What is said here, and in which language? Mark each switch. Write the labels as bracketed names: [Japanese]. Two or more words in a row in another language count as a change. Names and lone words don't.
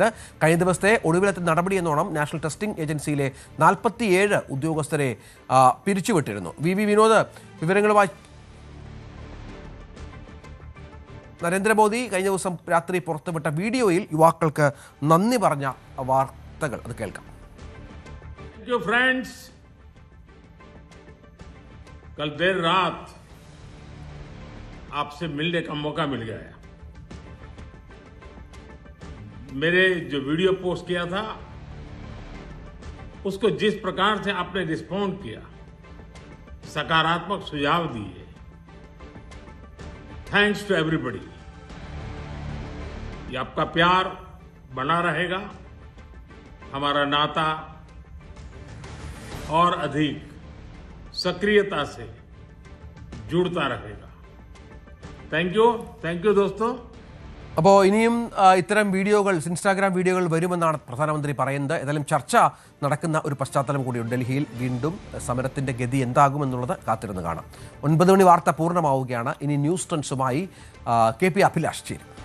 [Malayalam] കഴിഞ്ഞ ദിവസത്തെ ഒടുവിലത്തെ നടപടിയെന്നോണം നാഷണൽ ടെസ്റ്റിംഗ് ഏജൻസിയിലെ 47 ഉദ്യോഗസ്ഥരെ പിരിച്ചുവിട്ടിരുന്നു. VV വിനോദ് വിവരങ്ങളുമായി. നരേന്ദ്രമോദി കഴിഞ്ഞ ദിവസം രാത്രി പുറത്തുവിട്ട വീഡിയോയിൽ യുവാക്കൾക്ക് നന്ദി പറഞ്ഞ വാർത്തകൾ അത് കേൾക്കാം. [Hindi] फ्रेंड्स, कल देर रात आपसे मिलने का मौका मिल गया. मेरे जो वीडियो पोस्ट किया था उसको जिस प्रकार से आपने रिस्पॉन्ड किया, सकारात्मक सुझाव दिए, [English] thanks to everybody. [Hindi] ये आपका प्यार बना रहेगा, हमारा नाता और अधिक सक्रियता से जुड़ता रहेगा. [English] thank you [Hindi] दोस्तों. [Malayalam] അപ്പോൾ ഇനിയും ഇത്തരം വീഡിയോകൾ, [English] Instagram videos [Malayalam] വരുമെന്നാണ് പ്രധാനമന്ത്രി പറയുന്നത്. ഏതായാലും ചർച്ച നടക്കുന്ന ഒരു പശ്ചാത്തലം കൂടിയുണ്ട്. ഡൽഹിയിൽ വീണ്ടും സമരത്തിന്റെ ഗതി എന്താകുമെന്നുള്ളത് കാത്തിരുന്ന് കാണാം. 9 മണി വാർത്ത പൂർണ്ണമാവുകയാണ്. ഇനി ന്യൂസ് ട്രെൻഡ്സുമായി KP അഭിലാഷ് ചേരും.